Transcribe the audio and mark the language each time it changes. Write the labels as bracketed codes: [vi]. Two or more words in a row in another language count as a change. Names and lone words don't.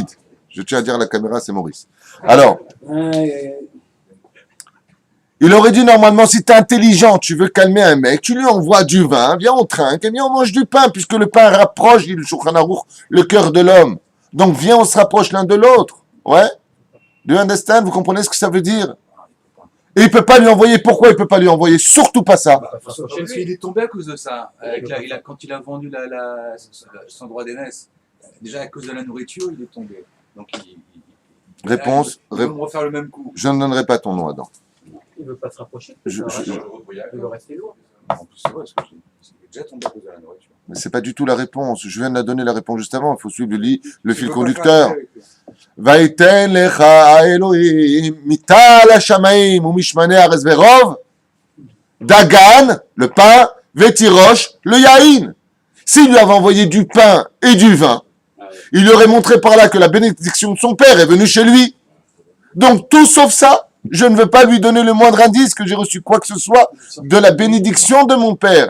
[fr] Je tiens à dire à la caméra, c'est Maurice. Alors, il aurait dit normalement, si tu es intelligent, tu veux calmer un mec, tu lui envoies du vin, viens on trinque, et viens on mange du pain, puisque le pain rapproche, dit le Shulchan Aruch, le cœur de l'homme. Donc viens, on se rapproche l'un de l'autre. Ouais? [en] Do you understand? [fr] Vous comprenez ce que ça veut dire? Et il peut pas lui envoyer. Pourquoi il peut pas lui envoyer? Surtout pas ça. Parce qu'il est tombé à cause de ça. Quand il a vendu son droit d'aînesse, déjà à cause de la nourriture, il est tombé. Donc Réponse. Ils vont refaire le même coup. Je ne donnerai pas ton nom, Adam. Il ne veut pas se rapprocher. Je- Il veut rester loin. En plus, c'est vrai, parce qu'il est déjà tombé à cause de la nourriture. Mais c'est pas du tout la réponse. Je viens de la donner la réponse juste avant. Il faut suivre le fil Il veut pas conducteur. faire avec lui. [he] ויתן לך אלהים מטל השמים ומשמני הארץ ורב דגן, [fr] le pain, Vetirosh, le yaïn. S'il lui avait envoyé du pain et du vin, il lui aurait montré par là que la bénédiction de son père est venue chez lui. Donc tout sauf ça, je ne veux pas lui donner le moindre indice que j'ai reçu quoi que ce soit de la bénédiction de mon père.